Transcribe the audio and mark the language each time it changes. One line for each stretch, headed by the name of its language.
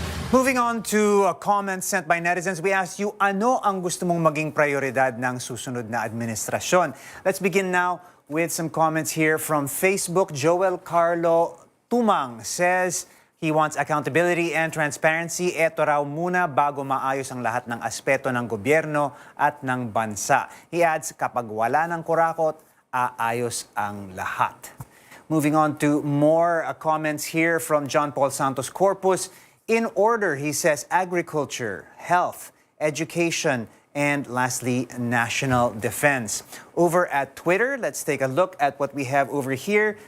English: Moving on to comments sent by netizens, we asked you,
Filipino: ano ang gusto mong maging prioridad ng susunod na administrasyon?
English: Let's begin now with some comments here from Facebook. Joel Carlo Tumang says he wants accountability and transparency.
Filipino: Eto raw muna bago maayos ang lahat ng aspeto ng gobyerno at ng bansa.
English: He adds,
Filipino: kapag wala ng kurakot, aayos ang lahat.
English: Moving on to more comments here from John Paul Santos Corpus. In order, he says, agriculture, health, education, and lastly, national defense. Over at Twitter, let's take a look at what we have over here.